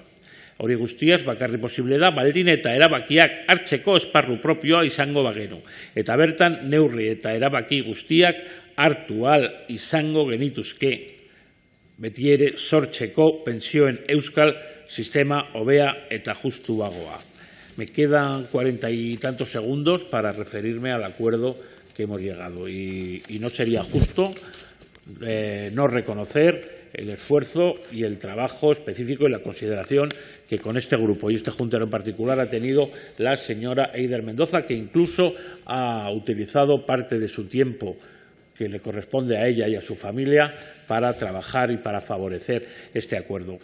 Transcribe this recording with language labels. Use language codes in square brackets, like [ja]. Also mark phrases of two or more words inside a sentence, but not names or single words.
[eu] Hori guztiaz bakarri posible da baldin eta erabakiak hartzeko esparru propioa izango bagenu. Eta bertan neurri eta erabaki guztiak hartu ahal izango genituzke beti ere sortzeko pensioen euskal sistema hobea eta justuagoa. [es] Me quedan 40 y tantos segundos para referirme al acuerdo que hemos llegado y no sería justo no reconocer el esfuerzo y el trabajo específico y la consideración que con este grupo y este juntero en particular ha tenido la señora Eider Mendoza, que incluso ha utilizado parte de su tiempo que le corresponde a ella y a su familia para trabajar y para favorecer este acuerdo.